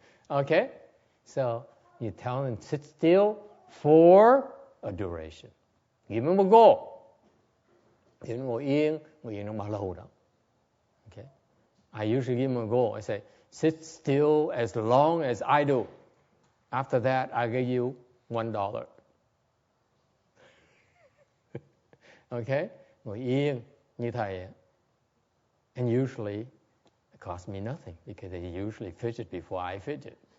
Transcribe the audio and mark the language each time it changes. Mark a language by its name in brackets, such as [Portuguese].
[English] Okay, so you tell him sit still for a duration. Give him a goal. [Vietnamese] Thì nó ngồi yên nó bao lâu đó. [English] Okay, I usually give him a goal. I say, sit still as long as I do. After that, I give you $1. Okay, [Vietnamese] ngồi yên như thầy. [English] And usually, it costs me nothing because they usually fidget before I fidget.